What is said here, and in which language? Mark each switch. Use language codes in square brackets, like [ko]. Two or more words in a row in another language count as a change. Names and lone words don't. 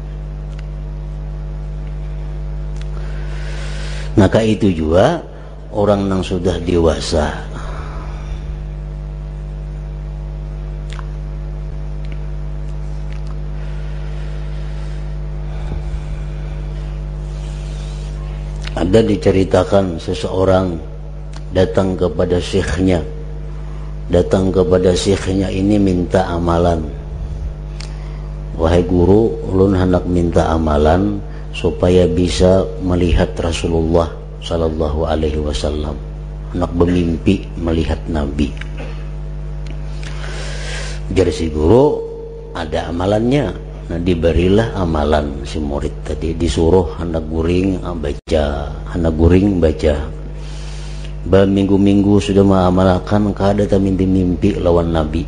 [id] Maka itu juga orang yang sudah dewasa, ada diceritakan seseorang datang kepada syekhnya. Datang kepada syekhnya ini minta amalan. [bjn] Wahai guru, ulun hendak minta amalan supaya bisa melihat Rasulullah [ar] صلى الله عليه وسلم. [bjn] Hendak bermimpi melihat Nabi. Jadi si guru ada amalannya. Nah diberilah amalan si murid tadi, disuruh hendak guring baca, hendak guring baca. Berminggu-minggu sudah mengamalkan, kada tak mimpi-mimpi lawan Nabi.